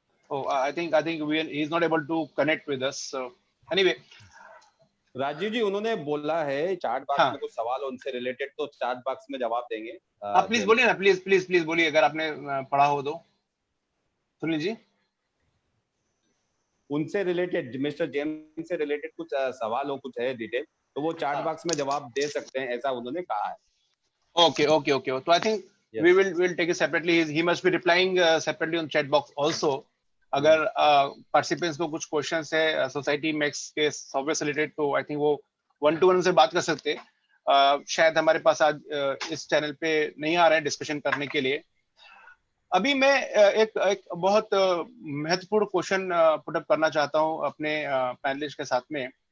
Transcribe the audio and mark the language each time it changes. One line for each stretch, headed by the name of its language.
English: Oh, I think he's not able to connect with us. So anyway,
Hindi: Rajiv जी, उन्होंने बोला है chat box में कुछ सवाल उनसे रिलेटेड, तो चैट बॉक्स में जवाब देंगे। आप प्लीज बोलिए ना, प्लीज बोलिए, अगर आपने पढ़ा हो तो। सुनील जी, उनसे रिलेटेड, मिस्टर जेम्स से रिलेटेड कुछ सवाल हो, कुछ है डिटेल, तो वो चैट बॉक्स में जवाब दे सकते हैं, ऐसा उन्होंने कहा है।
English: Okay.
Hindi: तो
English: I think we'll take it separately. He must be replying separately on chat box also.
Hindi: अगर पार्टिसिपेंट्स को कुछ क्वेश्चंस है सोसाइटी मैक्स के सॉफ्टवेयर से रिलेटेड, तो
English: I think
Hindi: वो 1-to-1 से बात कर सकते हैं। शायद हमारे पास आज इस चैनल पे नहीं आ रहा है डिस्कशन करने के लिए। अभी मैं एक बहुत महत्वपूर्ण क्वेश्चन पुट अप करना चाहता हूं अपने पैनलिस्ट के साथ में।